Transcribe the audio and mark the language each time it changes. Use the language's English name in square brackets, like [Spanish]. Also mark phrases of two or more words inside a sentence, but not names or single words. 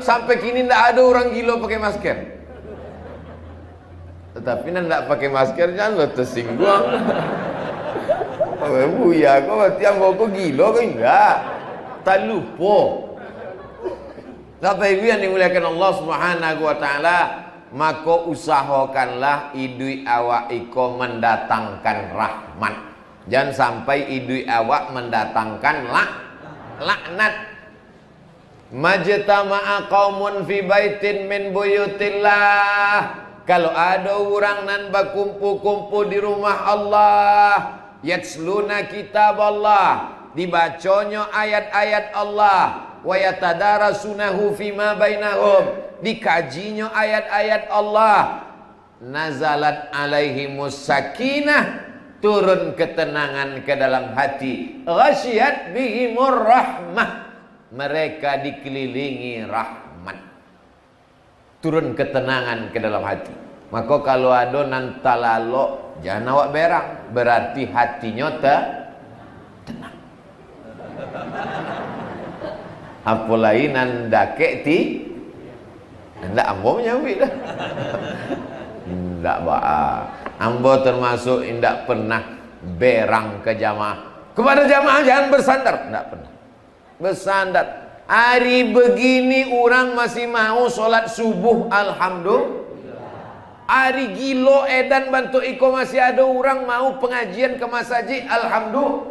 [Indonesian] Sampai kini tidak ada orang gila pakai masker. Tetapi tidak pakai masker jangan lo tersinggung. Oh, ya, kau berarti yang kau gila kau enggak? Tak lupa. Bapak Ibu yang dimuliakan Allah [Arabic] Subhanahu wa ta'ala, [Indonesian] maka usahakanlah idui awak iko mendatangkan rahmat. Jangan sampai idui awak mendatangkan laknat. [Arabic] Majtama'a qaumun fi baitin min buyutillah. [Indonesian] Kalau ada orang nan berkumpul-kumpul di rumah Allah, [Arabic] yatsluna kitab [Indonesian] Allah, dibaconya ayat-ayat Allah, [Arabic] wa yatadarasunahu fima bainahum, [Indonesian] dikajinya ayat-ayat Allah, [Arabic] nazalat alaihimus sakinah, [Indonesian] turun ketenangan ke dalam hati, [Arabic] ghasyiyat bihimur rahmah, [Indonesian] mereka dikelilingi rahmat, turun ketenangan ke dalam hati. Maka kalau ada nantalalo, jangan awak berang, berarti hatinya tenang. [Minangkabau] Apalagi nandake ti, ndak ambo menyambit dah. Ndak ba. [Indonesian] Ambo termasuk ndak pernah berang ke jamaah. Kepada jamaah jangan bersandar, ndak pernah. Bersandar. Hari begini orang masih mau sholat subuh, alhamdulillah. Hari gilo edan bantu iko masih ada orang mau pengajian ke masjid, alhamdulillah.